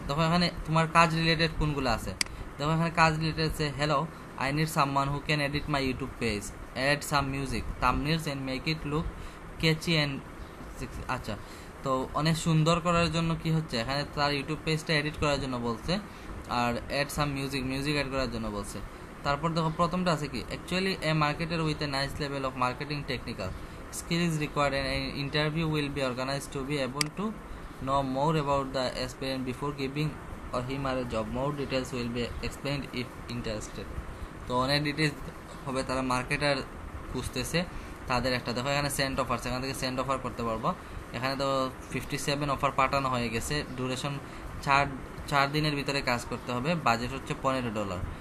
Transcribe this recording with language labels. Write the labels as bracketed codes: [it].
[bn] দেখো এখানে তোমার কাজ রিলেটেড কোনগুলো আছে, দেখো এখানে কাজ রিলেটেড আছে, [en] Hello I need someone who can edit my YouTube page, add some music, thumbnails and make it look catchy and. [bn] আচ্ছা, তো অনেক সুন্দর করার জন্য কি হচ্ছে, এখানে তার ইউটিউব পেজটা এডিট করার জন্য বলছে, আর [en] add some music, [bn] music add করার জন্য বলছে। তারপর দেখো প্রথমটা আছে কি, [en] Actually a marketer with a nice level of marketing technical skill is required and an interview will be organized to be able to know more about the aspirant before giving or him or a job. More details will be explained if interested. [bn] তো অনেক details হবে, তারা marketer খুঁজতেছে তাদের একটা। দেখো এখানে send offer, সেখান থেকে সেন্ড অফার করতে পারবো। এখানে তো 57 অফার পাঠানো হয়ে গেছে, ডিউরেশন 4 দিনের ভিতরে কাজ করতে হবে, বাজেট হচ্ছে $15।